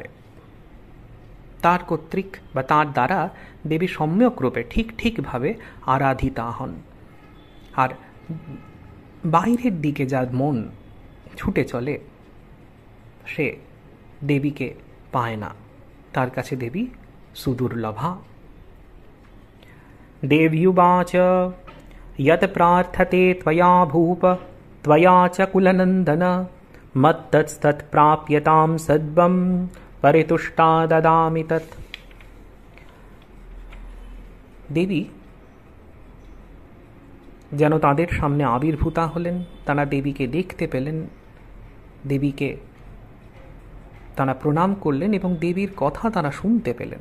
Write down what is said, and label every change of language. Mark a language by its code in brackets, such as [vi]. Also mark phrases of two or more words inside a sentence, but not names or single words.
[bn] তার কর্তৃক বা তার দ্বারা দেবী সম্যক রূপে ঠিক ঠিকভাবে আরাধিতা হন। আর বাইরের দিকে যার মন ছুটে চলে সে দেবীকে পায় না, তার কাছে দেবী সুদুর্লভা। [sa] देव्युवाच यत् प्रार्थते त्वया भूप त्वया च कुलनन्दन मत्तत्स्तत् प्राप्यतां सद्वं परितुष्टा ददामि तत्। [bn] দেবী যেন তাদের সামনে আবির্ভূতা হলেন, তারা দেবীকে দেখতে পেলেন, দেবীকে তারা প্রণাম করলেন এবং দেবীর কথা তারা শুনতে পেলেন।